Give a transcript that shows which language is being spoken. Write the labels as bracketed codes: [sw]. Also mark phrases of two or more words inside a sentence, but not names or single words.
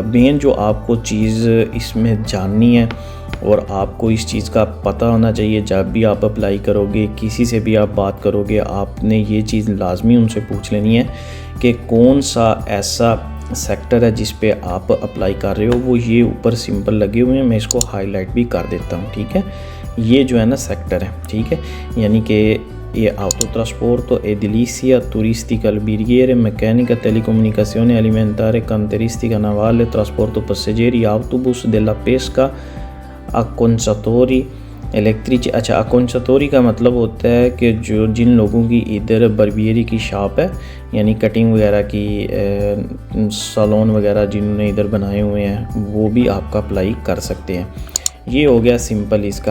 [hi] मेन जो आपको चीज़ इसमें जाननी है और आपको इस चीज़ का पता होना चाहिए, जब भी आप अप्लाई करोगे, किसी से भी आप बात करोगे, आपने ये चीज़ लाजमी उनसे पूछ लेनी है कि कौन सा ऐसा सेक्टर है जिस पे आप अप्लाई कर रहे हो। वो ये ऊपर सिंपल लगे हुए हैं, मैं इसको हाईलाइट भी कर देता हूँ, ठीक है। ये जो है ना सेक्टर है, ठीक है, यानी कि ये [it] autotrasporto edilizia turistica alberghiere meccanica telecomunicazione alimentare cantieristica navale trasporto passeggeri autobus della pesca acconciatori इलेक्ट्रिक। [hi] अच्छा, अकोंचातोरी का मतलब होता है कि जो जिन लोगों की इधर बर्बियरी की शॉप है, यानी कटिंग वगैरह की सैलून वगैरह जिन्होंने इधर बनाए हुए हैं, वो भी आपका अप्लाई कर सकते हैं। ये हो गया सिंपल इसका।